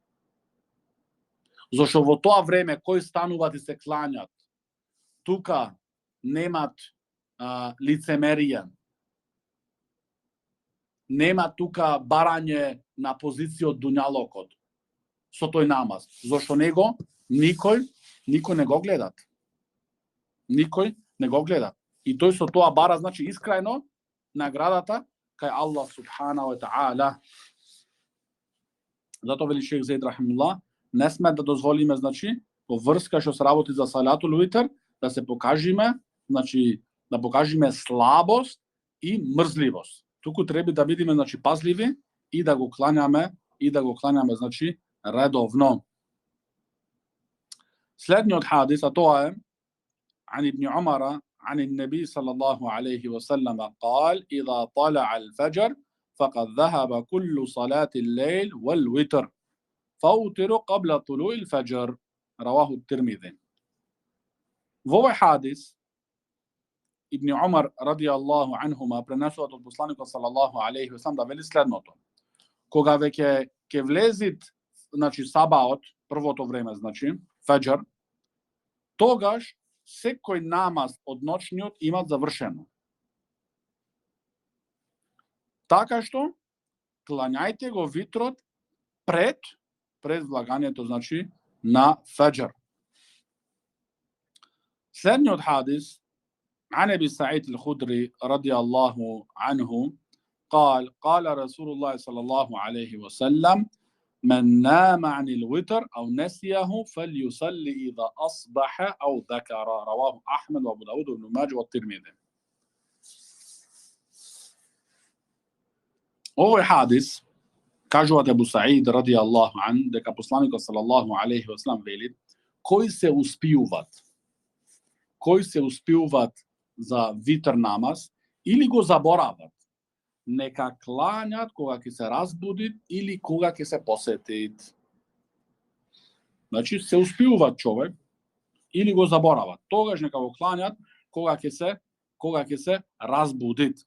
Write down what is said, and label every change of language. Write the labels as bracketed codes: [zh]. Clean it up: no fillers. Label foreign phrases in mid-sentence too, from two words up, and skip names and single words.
[mk] Зошто во тоа време кој стануваат и се кланјат, тука немат лицемерие, нема тука барање на позиција од дуњалокот со тој намаз, зашто него никој не го гледат. Никој не го гледа. И тој со тоа бара, значи, искрајно наградата кај Аллах [ar] سبحانه وتعالى. [mk] Затоа вели шејх Зейд рахимуллах, не сме да дозволиме, значи, во врска што се работи за [ar] صلاة الوتر, [mk] да се покажиме, значи, да покажеме слабост и мрзливост. Туку треба да бидеме значи пазливи и да го кланяме значи редовно. Следниот хадис, а тоа е [ar] عن ابن عمر عن النبي صلى الله عليه وسلم قال إذا طلع الفجر فقد ذهب كل صلاة الليل والوتر فأوتر قبل طلوع الفجر رواه الترمذي. [mk] Во овој хадис Ибн Умар [ar] رضي الله عنهما [mk] пренесува од посланикот [ar] صلى الله عليه وسلم [mk] да вели следното: кога веќе ќе влезит значи сабаот, првото време значи фаџр, тогаш секој намаз од ноќниот има завршено. Така што клањајте го витрот пред влагањето значи на фаџр. Следниот хадис [ar] عن أبي سعيد الخدري رضي الله عنه قال قال رسول الله صلى الله عليه وسلم من نام عن الوتر أو نسيه فليصلي إذا أصبح أو ذكر رواه أحمد وأبو داود وابن ماجه والترمذي. [mk] Овој хадис кажува Абу Саид [ar] رضي الله عن [mk] дека посланикот [ar] صلى الله عليه وسلم [mk] вели кои се успиуват за витр намаз или го заборават, нека клањат кога ќе се разбудит или кога ќе се посетит. Значи се успиуват човек или го заборават, тогаш нека го клањат кога ќе се разбудит.